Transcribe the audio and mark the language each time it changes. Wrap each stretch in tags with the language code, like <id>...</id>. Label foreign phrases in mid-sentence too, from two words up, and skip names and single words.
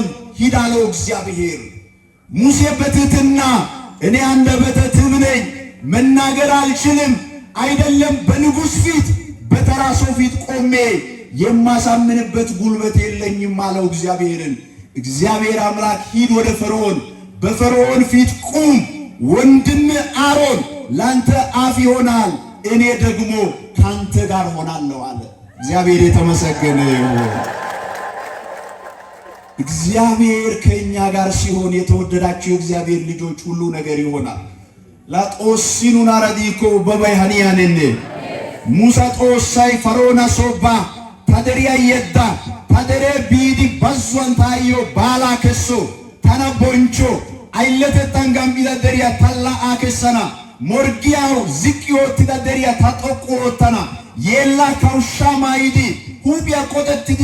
<am>ሂድ አለው እግዚአብሔር። ሙሴ በትሕትና እኔ አንደበተ ትብ ነኝ፣ መናገር አልችልም፣ አይደለም በንጉሥ ፊት በተራ ሰው ፊት ቆሜ የማሳምንበት ጉልበት የለኝም አለው እግዚአብሔርን። እግዚአብሔር አምላክ ሂድ ወደ ፈርዖን፣ በፈርዖን ፊት ቁም፣ ወንድም አሮን ላንተ አፍ ይሆናል፣ እኔ ደግሞ ካንተ ጋር ሆናለሁ አለ። እግዚአብሔር የተመሰገነ ይሁን። እግዚአብሔር ከኛ ጋር ሲሆን የተወደዳችሁ የእግዚአብሔር ልጆች ሁሉ ነገር ይሆናል።</am> <wal>ላጦሲኑን አረዲኮ በባይሃኒያነነ ሙሳ ጦሳይ ፈርዖን ሶባ ታደሪያ የዳ ታደሬ ቢዲ ባዟን ታዮ ባላ ከሶ ታና ቦንቾ አይለተታን ጋምቢዳ ደሪያ ታላ አከሰና ሞርጊያው ዝቅዮት ደሪያ ታጠቆተና የላ ካውሻ ማይዲ ሁቢያ ቆጠትዲ</wal>